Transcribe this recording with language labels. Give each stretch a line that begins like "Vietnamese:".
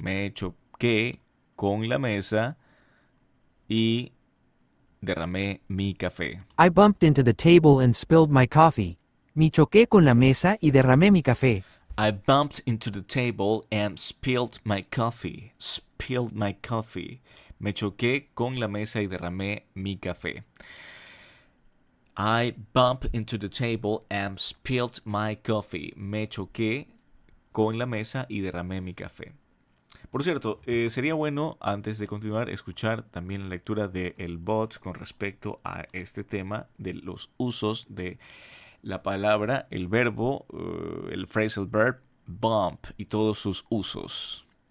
Spanish: Me choqué con la mesa y derramé mi café.
English: I bumped into the table and spilled my coffee.
Spanish: Me choqué con la mesa y derramé mi café.
English: I bumped into the table and spilled my coffee. Spilled my coffee.
Spanish: Me choqué con la mesa y derramé mi café.
English: I bumped into the table and spilled my coffee.
Spanish: Me choqué con la mesa y derramé mi café. Por cierto, sería bueno, antes de continuar, escuchar también la lectura del bot con respecto a este tema de los usos de la palabra, el verbo, el phrasal verb, bump y todos sus usos.